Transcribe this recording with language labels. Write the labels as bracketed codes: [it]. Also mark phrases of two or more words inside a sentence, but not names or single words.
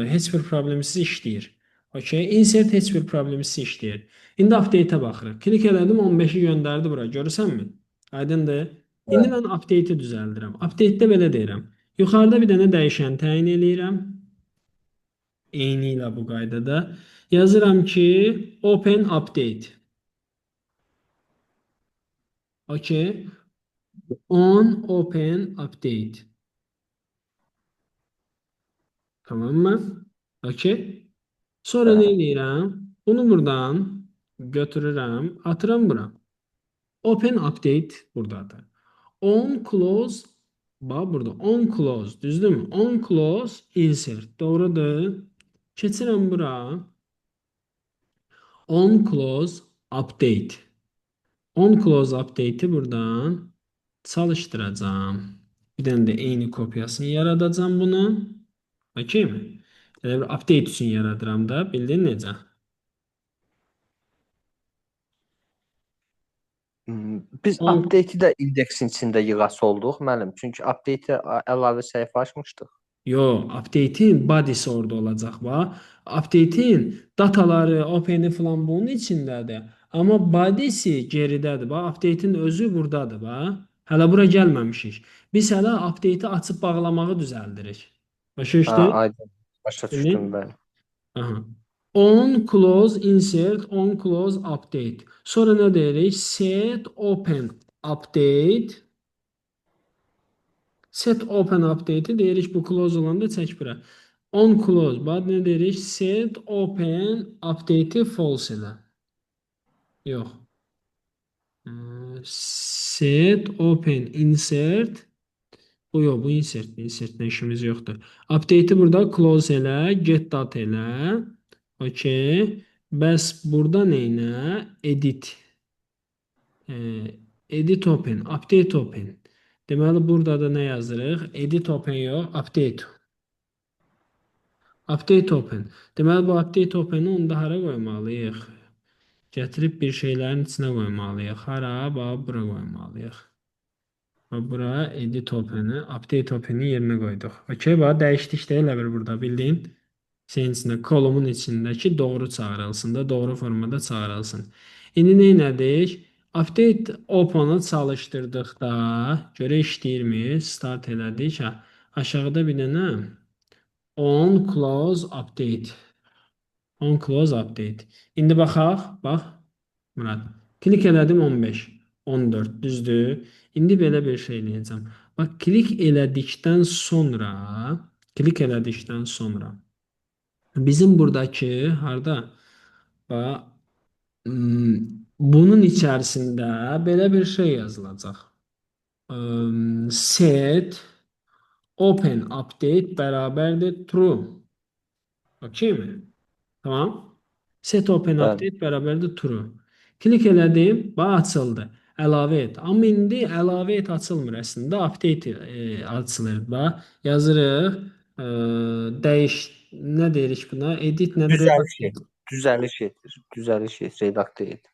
[az] Heç bir problemsiz işləyir. Okay. Insert heç bir problemsiz işləyir. İndi update-ə baxırıq. Klik elədim, 15-i göndərdi bura. Görürsənmi? Aydındır. İndi mən update-i düzəldirəm. Update-də belə deyirəm. Yuxarıda bir dənə dəyişən təyin eləyirəm. Eyni ilə bu qaydada. Yazıram ki, [en] open update. Okay. On open update. [tr] Tamam mı? Okay. Sonra ne [az] Bəli. edirəm? Bunu buradan götürürəm, atıram bura. [en] Open update buradadır. On close [az] bax burada [en] on close [az] düzdürmü? [en] On close insert doğrudur. [az] Keçirəm bura. [en] On close update. On close update'i buradan çalışdıracağım. [az] Bir dənə də eyni kopyasını yaradacağım bunun. Okey mi? Elə bir update üçün yaradıram da. Bildin necə? Biz On [en] update-i [az] də indeksin içində yığası olduq müəllim. Çünki update-ə əlavə səhifə açmışdıq. Yo, update'in body'si orada olacaq bax. Update'in dataları, open'i falan bunun içindədir. Amma body'si geridədir bax. Update'in özü buradadır bax. Hələ bura gəlməmişik. Biz hələ update'i açıb bağlamağı düzəldirik. Başa Ha, düşdün? aydın. Başa düşdüm İndi bəli. aha. [en] On close insert on close update. [az] Sonra nə deyirik? [en] Set open update. Set open update'i [az] deyirik bu close olanda çək bura. On close bax nə deyirik? [en] Set open update'i [az] false elə. Yox. [en] Set open insert. [az] Bu yox, bu insert. Insertlə işimiz yoxdur. Update'i burada close elə, [en] get data [az] elə. Okay. Bəs burada neynə? Edit. [en] Edit open, update open. [az] Deməli burada da nə yazırıq? [en] Edit open yox, update. Update open. [az] Deməli bu [en] update open'i [az] onda hara qoymalıyıq? Gətirib bir şeylərin içinə qoymalıyıq. Hara? Bax bura qoymalıyıq. Və bura [en] edit open'i, update open'i [az] yerinə qoyduq. Okay, bax dəyişdik də elə bir burada bildin. Şeyin içində, kolumun içindəki doğru çağırılsın da, doğru formada çağırılsın. İndi nə etdik? [en] Update open'ı [az] çalışdırdıqda, görə işləyirmi? Start elədik. Hə, aşağıda bir dənə [en] on close update. On close update. [az] İndi baxaq, bax. Murad. Klik elədim 15, 14, düzdür? İndi belə bir şey eləyəcəm. Bax, klik elədikdən sonra bizim buradakı harda? Bax, bunun içərisində belə bir şey yazılacaq. [en] Set open update [az] bərabərdir true. Okey mi? Tamam. [en] Set open [az] Bəli. [en] update [az] bərabərdir true. Klik elədim, bax açıldı. Əlavə et. Amma indi əlavə et açılmır əslində. Update açılır. Bax, yazırıq. Dəyiş nə deyirik buna? Edit nə Düzəliş redaktə. et. Düzəliş et. Düzəliş et. Redaktə et.